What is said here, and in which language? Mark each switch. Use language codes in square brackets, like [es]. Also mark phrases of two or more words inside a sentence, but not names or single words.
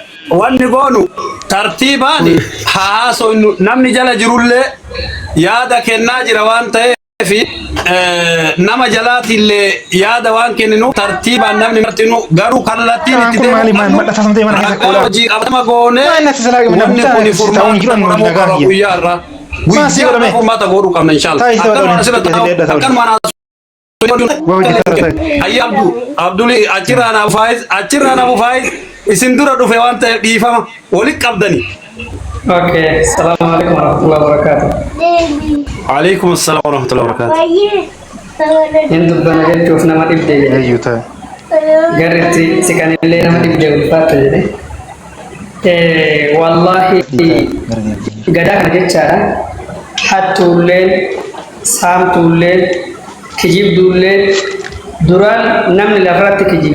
[om] Wanni goonu tartiibaan haaso namni jala jirullee yaada kennaa jira waan ta'eef nama jalaatillee yaada waan kenninu tartiibaan namni martinu garuu kallattiin itti deemu hojii qabatama goone wanni kuni furmaata guyyaarra guyyaa furmaata godhuu qabna inshaallah akkanumaan hayya abduli achirraan abu faayiz isin dura dhufe waan ta'eef dhiifama walitti qabdani. [ar] Okay, السلام عليكم ورحمة الله وبركاته. عليكم السلام ورحمة الله وبركاته. [om] Hindu bana jechuuf nama dhibde jedhe. Garritti siqanillee nama dhibde ulfaata jedhe. Wallahi gadaa kana jechaadha. Hattuulleen, saamtuulleen, kijibduulleen duraan namni lafarratti kijiba.